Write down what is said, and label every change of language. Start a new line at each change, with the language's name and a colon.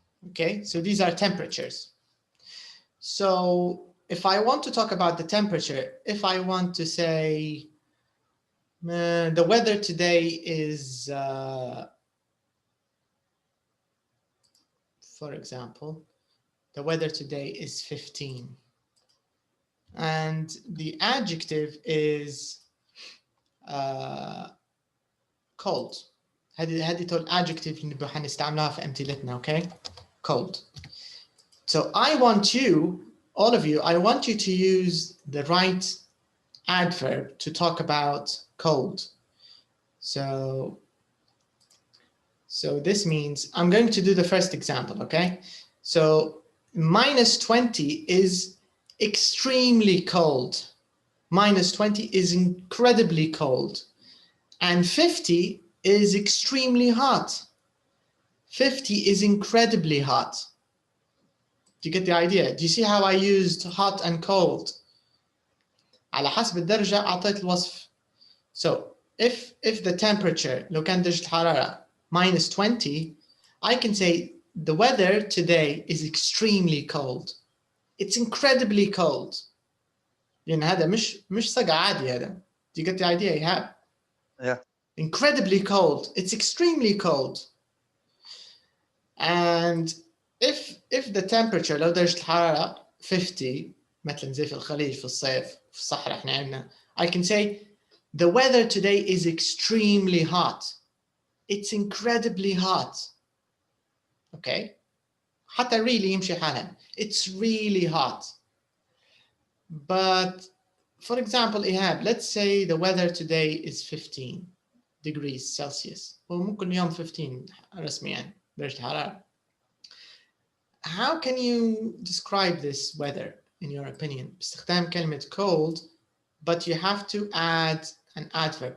English: Okay, so these are temperatures. So if I want to talk about the temperature, if I want to say the weather today is, for example, the weather today is 15. And the adjective is cold.
Arabic: هذه تقول adjective اللي حنستعملها في أمثلتنا.
English: Okay, cold. So I want you, all of you, I want you to use the right adverb to talk about cold. So this means I'm going to do the first example. Okay, so minus 20 is extremely cold. Minus 20 is incredibly cold. And 50 is extremely hot. 50 is incredibly hot. Do you get the idea? Do you see how I used hot and cold?
Arabic: على حسب الدرجة أعطيت الوصف.
English: So if the temperature,
Arabic: لو كان درجة الحرارة
English: minus 20, I can say the weather today is extremely cold. It's incredibly cold.
Arabic: لأن هذا مش صقع عادي هذا.
English: Do you get the idea, Ihab? Yeah. Incredibly cold. It's extremely cold. And if the temperature
Arabic: لو درجة الحرارة 50 مثلا زي في الخليج في الصيف في الصحراء احنا عندنا,
English: I can say the weather today is extremely hot. It's incredibly hot. Okay?
Arabic: حتى
English: really
Arabic: يمشي حالها.
English: It's really hot. But for example, Ihab, let's say the weather today is 15 degrees Celsius.
Arabic: وممكن اليوم 15 رسميا درجة حرارة.
English: How can you describe this weather in your opinion?
Arabic: باستخدام كلمة
English: cold, but you have to add an adverb.